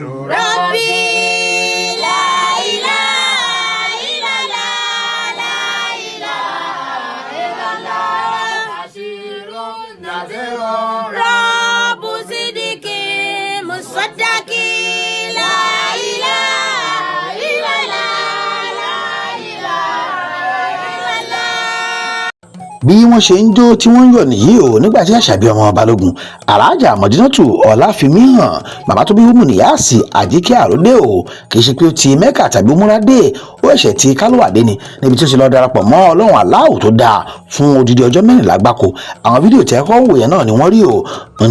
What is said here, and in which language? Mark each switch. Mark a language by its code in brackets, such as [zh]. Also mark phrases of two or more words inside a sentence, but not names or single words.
[ar] ربي لا إله إلا الله لا إله إلا الله بشير نذير رب صدق مصدق لا إله إلا الله لا إله إلا الله. [yo] bí wọ́n ṣe ń jó tí wọ́n ń yọ̀ nìyí o nígbà tí Àṣàbí ọmọ Balógun aláàjà Mọ̀dínátù Ọláfimíhàn bàbá tó bí Umu Niyyas Ajike Àró dé o kì í ṣe pé ó ti Mẹ́kà tàbí múra dé ó ẹ̀ṣẹ̀ ti kálúwàdé ni níbi tí ó ṣe lọ darapọ̀ mọ́ Ọlọ́run aláwò tó dáa fún odidi ọjọ́ 14 gbáko àwọn fídíò tí ẹ̀kọ́ wò yẹn náà ni wọ́n rí o wọn